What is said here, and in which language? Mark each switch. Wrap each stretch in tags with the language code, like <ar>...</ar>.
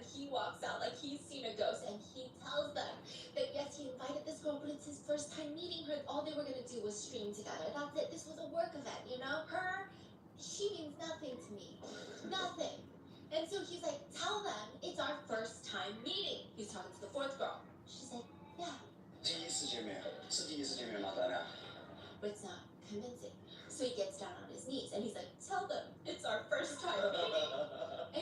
<en>He walks out like he's seen a ghost, and he tells them that yes, he invited this girl, but it's his first time meeting her. All they were gonna do was stream together. That's it. This was a work event, you know? She means nothing to me. Nothing. And so he's like, tell them it's our first time meeting. He's talking to the 4th girl. She's like, yeah.</en> <zh>第一次见面是第一次见面吗？咱俩。</zh> <en>But it's not convincing. So he gets down on his knees and he's like, tell them it's our first time meeting.</en>